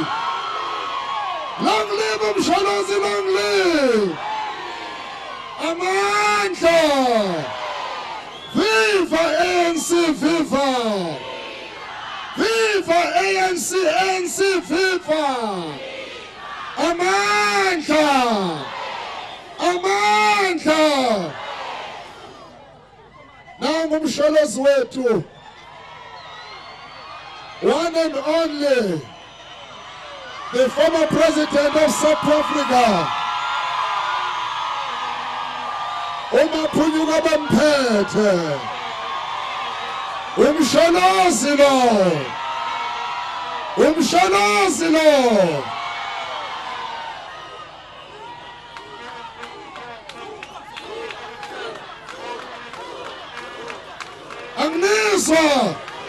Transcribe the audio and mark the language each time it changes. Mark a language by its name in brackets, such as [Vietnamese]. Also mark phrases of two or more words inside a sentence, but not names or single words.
[English] Long live Msholozi, long live! [Zulu] Amandla! Viva ANC, viva! Viva ANC, ANC, viva! Amandla! Amandla! umsholozi wethu, [English] one and only, the former president of South Africa, [Zulu] umaphunyuka bamphethe, umsholozi lo, umsholozi lo. Angizwa.